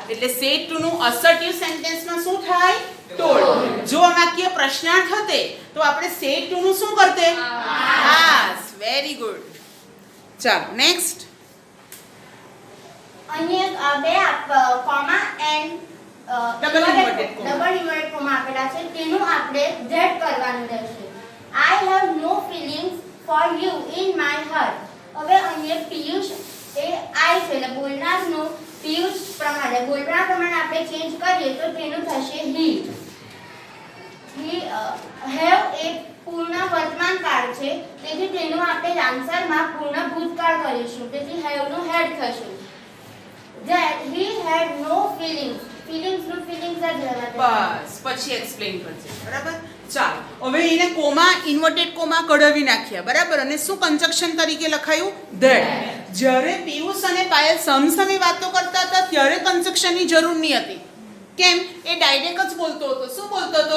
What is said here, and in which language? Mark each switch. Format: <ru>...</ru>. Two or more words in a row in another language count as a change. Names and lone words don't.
<gu>એટલે</gu> <en>said to</en> <gu>નું અસર્ટિવ સેન્ટેન્સમાં શું થાય? ટોલ્ડ. જો આ વાક્ય પ્રશ્નાર્થ હતે તો આપણે</gu> <en>said to</en> <gu>નું શું કરતે?</gu> <en>Ask. Very good.</en> <gu>ચાલો નેક્સ્ટ. અહીંયા બે કોમા એન્ડ</gu> <en>Double inverted comma. double inverted comma</en> <gu>આપેલા છે તેનું આપણે Z કરવાનું રહેશે.</gu> <en>I have no feelings for you in my heart.</en> <gu>હવે અહીંયા પિયુષ એ I છે એટલે બોલનારનું પિયુષ પ્રમાણે બોલનાર પ્રમાણે આપણે ચેન્જ કરીએ તો તેનું થશે he. Have એ પૂર્ણ વર્તમાન કાળ છે તેથી તેનું આપણે આન્સરમાં પૂર્ણ ભૂતકાળ કરીશું તેથી have નું head થશે.</gu> <en>That he had no feelings.</en> <gu>feelings જ રહેવા દે. બસ પછી એક્સપ્લેન કરજે બરાબર. ચાલો હવે એને કોમા ઇન્વર્ટેડ કોમા કઢાવી નાખ્યા બરાબર અને શું કન્જક્શન તરીકે લખાયું ધેટ. જ્યારે પિયુષ અને પાયલ સમસામે વાતો કરતા હતા ત્યારે કન્જક્શનની જરૂર નહીં હતી. કેમ? એ ડાયરેક્ટ જ બોલતો હતો. શું બોલતો હતો?</gu>